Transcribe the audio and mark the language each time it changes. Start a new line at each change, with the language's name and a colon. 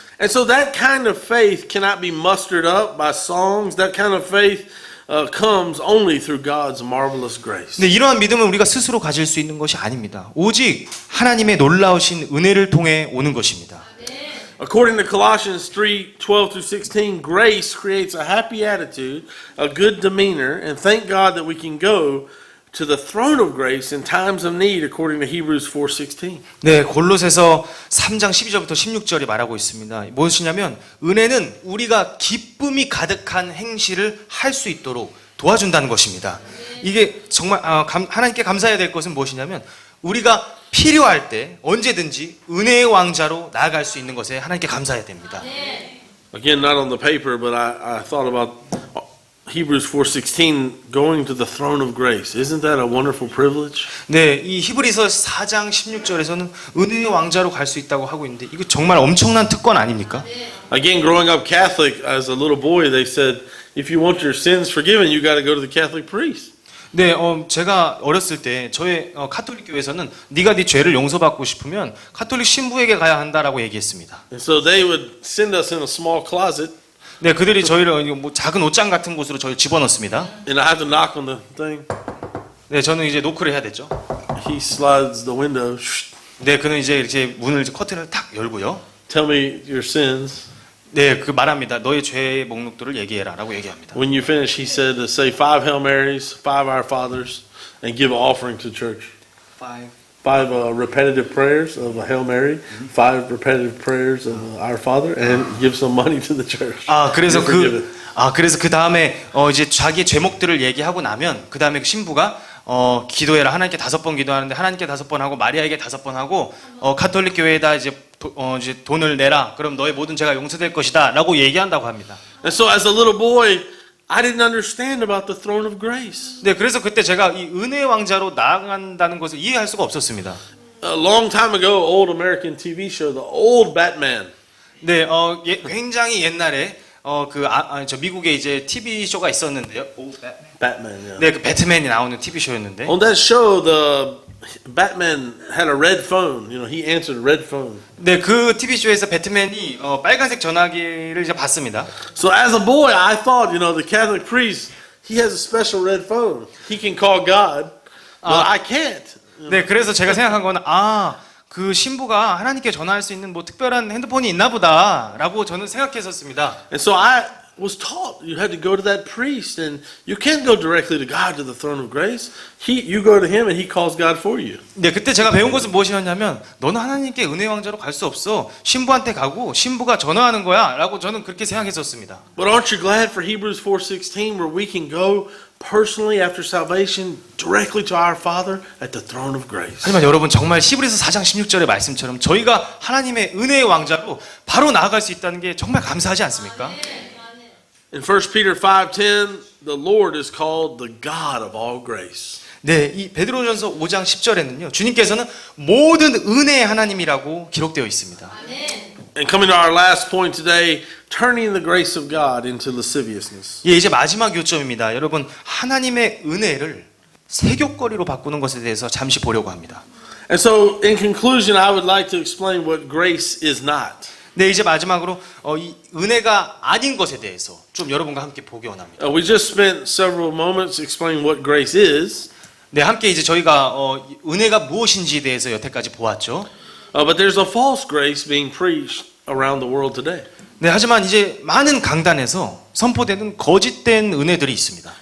English: And so that kind of faith cannot be mustered up by songs. That kind of faith comes only through God's marvelous grace.
Korean: 근데 이러한 믿음은 우리가 스스로 가질 수 있는 것이 아닙니다. 오직 하나님의 놀라우신 은혜를 통해 오는 것입니다.
English: According to Colossians 3:12-16, grace creates a happy attitude, a good demeanor, and thank God that we can go to the throne of grace in times of need, according to Hebrews 4:16.
Korean: 네, 골로새서 3장 12절부터 16절이 말하고 있습니다. 무엇이냐면 은혜는 우리가 기쁨이 가득한 행실을 할 수 있도록 도와준다는 것입니다. 이게 정말 하나님께 감사해야 될 것은 무엇이냐면 우리가 필요할 때 언제든지 은혜의 왕자로 나아갈 수 있는 것에 하나님께 감사해야 됩니다.
English: Again, not on the paper, but I thought about Hebrews 4:16, going to the throne of grace. Isn't that a wonderful privilege?
Korean: 네, 이 히브리서 4장 16절에서는 은혜의 왕자로 갈 수 있다고 하고 있는데 이거 정말 엄청난 특권 아닙니까?
English: Again, growing up Catholic as a little boy, they said, if you want your sins forgiven, you got to go to the Catholic priest.
Korean: 네, 제가 어렸을 때 저의 카톨릭 교회에서는 네가 네 죄를 용서받고 싶으면 카톨릭 신부에게 가야 한다라고 얘기했습니다.
English: And so they would send us in a small closet,
Korean: 네, 그들이 저희를 뭐 작은 옷장 같은 곳으로 저희를 집어넣습니다.
English: and I have to knock on the thing.
Korean: 네, 저는 이제 노크를 해야 됐죠.
English: He slides the window.
Korean: 네, 그는 이제 이렇게 문을 커튼을 탁 열고요.
English: Tell me your sins.
Korean: 네, 그 말합니다. 너의 죄의 목록들을 얘기해라라고 얘기합니다.
English: When you finish, he said to say 5 Hail Marys, 5 Our Fathers, and give an offering to church. 5 repetitive prayers of a Hail Mary, 5 repetitive prayers of Our Father, and give some money to the church.
Korean: 그래서
English: You're forgiven.
Korean: 그래서 그 다음에 이제 자기의 죄목들을 얘기하고 나면 그 다음에 신부가 기도해라. 하나님께 5번 기도하는데 하나님께 5번 하고 마리아에게 5번 하고 카톨릭 교회에다 이제 돈을 내라. 그럼 너의 모든 죄가 용서될 것이다라고 얘기한다고 합니다.
English: And so as a little boy, I didn't understand about the throne of grace.
Korean: 네, 그래서 그때 제가 이 은혜의 왕자로 나아간다는 것을 이해할 수가 없었습니다.
English: A long time ago, old American TV show, The Old Batman.
Korean: 네, 굉장히 옛날에 저 미국에 이제 TV 쇼가 있었는데요.
English: Batman, yeah.
Korean: 네, 그 배트맨이 나오는 TV 쇼였는데.
English: On that show, the Batman had a red phone. You know, he answered a red phone.
Korean: 네, 그 TV 쇼에서 배트맨이 빨간색 전화기를 이제 받습니다.
English: So as a boy, I thought, you know, the Catholic priest, he has a special red phone. He can call God, but I can't.
Korean: 네, 그래서 제가 생각한 거는 그 신부가 하나님께 전화할 수 있는 뭐 특별한 핸드폰이 있나 보다라고 저는 생각했었습니다.
English: And so I was taught you had to go to that priest, and you can't go directly to God, to the throne of grace. You go to him, and he calls God for you.
Korean: 네, 그때 제가 배운 것은 무엇이었냐면 너는 하나님께 은혜 왕자로 갈 수 없어. 신부한테 가고 신부가 전화하는 거야라고 저는 그렇게 생각했었습니다.
English: But aren't you glad for Hebrews 4:16, where we can go personally after salvation directly to our Father at the throne of grace?
Korean: 하지만 여러분 정말 히브리서 4장 16절의 말씀처럼 저희가 하나님의 은혜의 왕자로 바로 나아갈 수 있다는 게 정말 감사하지 않습니까?
English: In 1 Peter 5:10, the Lord is called the God of all grace.
Korean: 네, 이 베드로전서 5장 10절에는요. 주님께서는 모든 은혜의 하나님이라고 기록되어 있습니다.
English: And coming to our last point today, turning the grace of God into lasciviousness.
Korean: 예, 이제 마지막 요점입니다. 여러분, 하나님의 은혜를 세욕거리로 바꾸는 것에 대해서 잠시 보려고 합니다.
English: And so, in conclusion, I would like to explain what grace is not.
Korean: 네, 이제 마지막으로 이 은혜가 아닌 것에 대해서 좀 여러분과 함께 보기 원합니다.
English: We just spent several moments explaining what grace is.
Korean: 네, 함께 이제 저희가 은혜가 무엇인지에 대해서 여태까지 보았죠.
English: But there's a false grace being preached around the world today.
Korean: 네, 하지만 이제 많은 강단에서 선포되는 거짓된 은혜들이 있습니다.